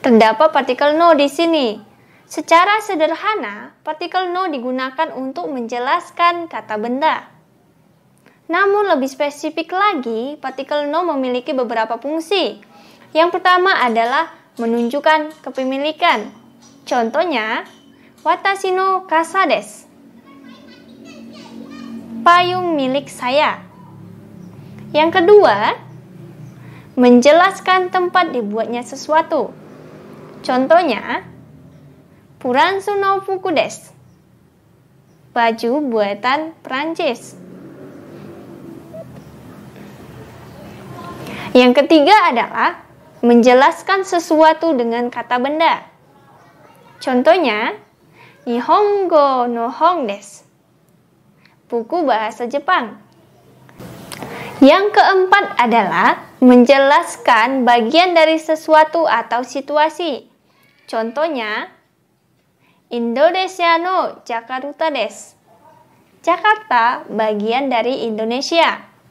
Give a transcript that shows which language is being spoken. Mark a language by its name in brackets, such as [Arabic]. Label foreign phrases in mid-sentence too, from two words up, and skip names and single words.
[Indonesian] Terdapat partikel no di sini. Secara sederhana, partikel no digunakan untuk menjelaskan kata benda. Namun lebih spesifik lagi, partikel no memiliki beberapa fungsi. Yang pertama adalah menunjukkan kepemilikan. Contohnya, [Japanese] 私の傘です. [Indonesian] Payung milik saya. Yang kedua, menjelaskan tempat dibuatnya sesuatu. Contohnya, [Japanese] フランスの服です. [Indonesian] Baju buatan Prancis. Yang ketiga adalah menjelaskan sesuatu dengan kata benda. Contohnya, [Japanese] 日本語の本です. [Indonesian] Buku bahasa Jepang. Yang keempat adalah menjelaskan bagian dari sesuatu atau situasi. [Japanese] Contohnya, インドネシアのジャカルタです. [Indonesian] Jakarta bagian dari Indonesia.